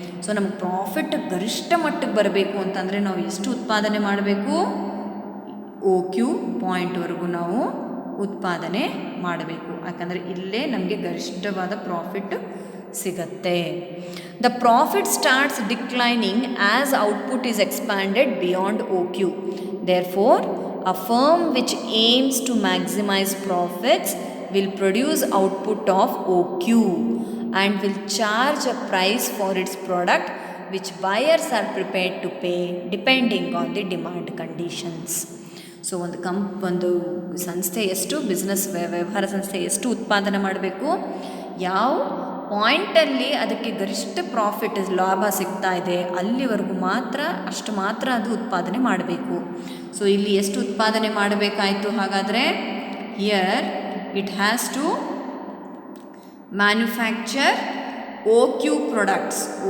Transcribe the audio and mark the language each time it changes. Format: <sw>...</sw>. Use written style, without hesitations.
<kn>So ನಮಗೆ profit ಗರಿಷ್ಠ ಮಟ್ಟಕ್ಕೆ ಬರಬೇಕು ಅಂತಂದರೆ ನಾವು ಎಷ್ಟು ಉತ್ಪಾದನೆ ಮಾಡಬೇಕು? ಕ್ಯೂ ಪಾಯಿಂಟ್ವರೆಗೂ ನಾವು ಉತ್ಪಾದನೆ ಮಾಡಬೇಕು. ಯಾಕಂದರೆ ಇಲ್ಲೇ ನಮಗೆ ಗರಿಷ್ಠವಾದ ಪ್ರಾಫಿಟ್ ಸಿಗತ್ತೆ.</kn> <en>The profit starts declining as output is expanded beyond Q. Therefore a firm which aims to maximize profits will produce output of OQ and will charge a price for its product which buyers are prepared to pay depending on the demand conditions.</en> <kn>So ಒಂದು ಸಂಸ್ಥೆ ಎಷ್ಟು ವ್ಯವಹಾರ ಸಂಸ್ಥೆ ಎಷ್ಟು ಉತ್ಪಾದನೆ ಮಾಡಬೇಕು, ಯಾವ ಪಾಯಿಂಟಲ್ಲಿ ಅದಕ್ಕೆ ಗರಿಷ್ಠ ಪ್ರಾಫಿಟ್ ಲಾಭ ಸಿಗ್ತಾ ಇದೆ ಅಲ್ಲಿವರೆಗೂ ಅಷ್ಟು ಮಾತ್ರ ಅದು ಉತ್ಪಾದನೆ ಮಾಡಬೇಕು. ಸೊ ಇಲ್ಲಿ ಎಷ್ಟು ಉತ್ಪಾದನೆ ಮಾಡಬೇಕಾಯಿತು ಹಾಗಾದರೆ?</kn> <en>Here it has to manufacture Q products.</en>